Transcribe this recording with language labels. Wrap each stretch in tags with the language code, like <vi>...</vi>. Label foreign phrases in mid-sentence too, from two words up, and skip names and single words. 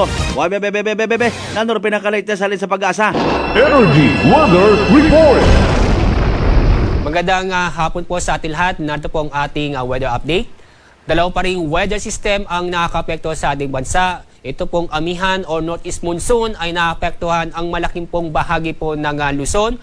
<tl>Bebe. Nanor pinaka-latest halin sa Pag-asa. Energy Weather Report. Magandang hapon po sa ating lahat. Narito po ang ating weather update. Dalawa pa ring weather system ang nakakapekto sa ating bansa. Ito pong amihan o</tl> <en>northeast monsoon</en> <tl>ay naapektuhan ang malaking pong bahagi po ng Luzon.</tl>